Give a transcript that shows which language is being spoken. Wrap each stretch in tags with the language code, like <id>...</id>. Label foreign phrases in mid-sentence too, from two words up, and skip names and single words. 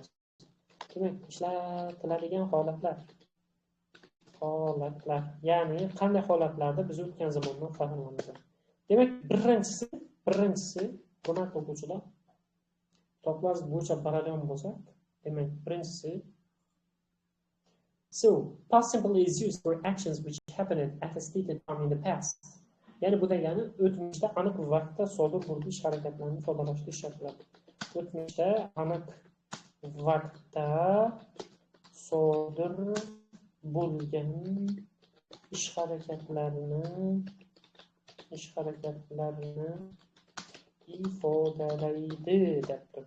<uz>Demak, ishlatiladigan holatlar. Ya'ni qanday holatlarda biz o'tgan zamondan foydalanamiz. Demak, birinchisi hurmatli o'quvchilar, to'plar bo'yicha parallel bo'lsa, demak, birinchisi</uz> <en>so past simple is used for actions which happened at a stated time in the past.</en> <uz>Ya'ni bu degani o'tmishda aniq vaqtda sodir bo'lgan ish harakatlarni ifodalashda ishlatiladi. O'tmishda aniq vaqtda sodir bo'lgan ish harakatlarini ifodalaydi deb turibdi.</uz>